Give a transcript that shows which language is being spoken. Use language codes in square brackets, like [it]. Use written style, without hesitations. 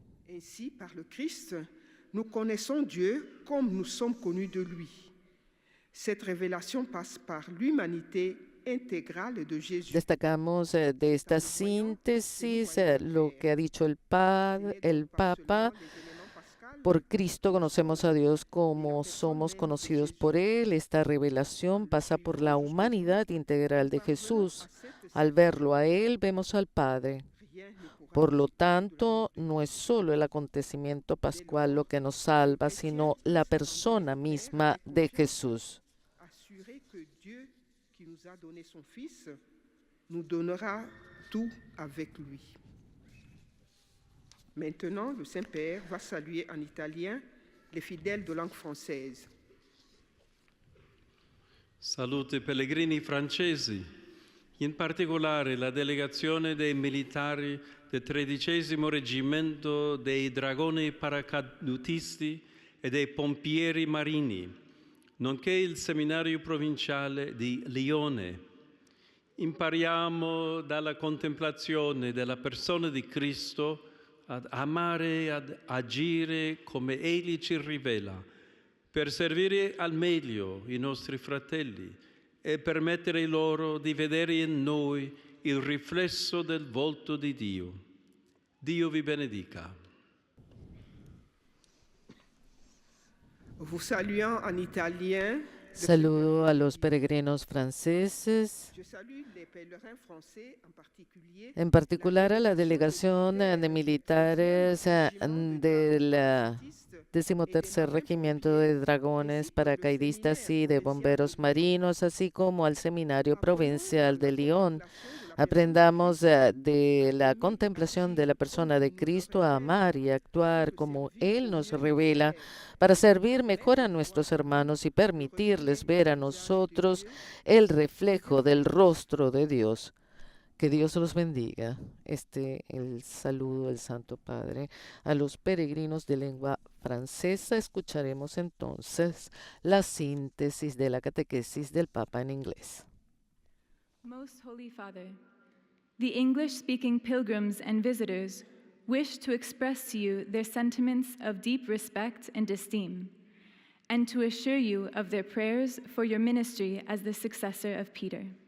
[fr] Ainsi, par le Christ, nous connaissons Dieu comme nous sommes connus de lui. Cette révélation passe par l'humanité intégrale de Jésus. [es] Destacamos de esta síntesis lo que ha dicho el Papa Por Cristo conocemos a Dios como somos conocidos por Él. Esta revelación pasa por la humanidad integral de Jesús. Al verlo a Él, vemos al Padre. Por lo tanto, no es solo el acontecimiento pascual lo que nos salva, sino la persona misma de Jesús. [fr] Assurer que Dieu qui nous a donné son Fils nous donnera tout avec lui. Maintenant, le Saint-Père va saluer en italien les fidèles de langue française. [it] Salute pellegrini francesi, in particolare la delegazione dei militari del 13° Reggimento dei Dragoni Paracadutisti e dei Pompieri Marini, nonché il Seminario Provinciale di Lione. Impariamo dalla contemplazione della persona di Cristo ad amare e ad agire come Egli ci rivela, per servire al meglio i nostri fratelli e permettere loro di vedere in noi il riflesso del volto di Dio. Dio vi benedica. [fr] Vous saluant en italien. [es] Saludo a los peregrinos franceses, [fr] Je salue les pèlerins français, [es] en particular a la delegación de militares del 13º Regimiento de Dragones Paracaidistas y de Bomberos Marinos, así como al Seminario Provincial de Lyon. Aprendamos de la contemplación de la persona de Cristo a amar y actuar como Él nos revela para servir mejor a nuestros hermanos y permitirles ver a nosotros el reflejo del rostro de Dios. Que Dios los bendiga. El saludo del Santo Padre a los peregrinos de lengua francesa. Escucharemos entonces la síntesis de la catequesis del Papa en inglés. [en] Most Holy Father, the English-speaking pilgrims and visitors wish to express to you their sentiments of deep respect and esteem, and to assure you of their prayers for your ministry as the successor of Peter.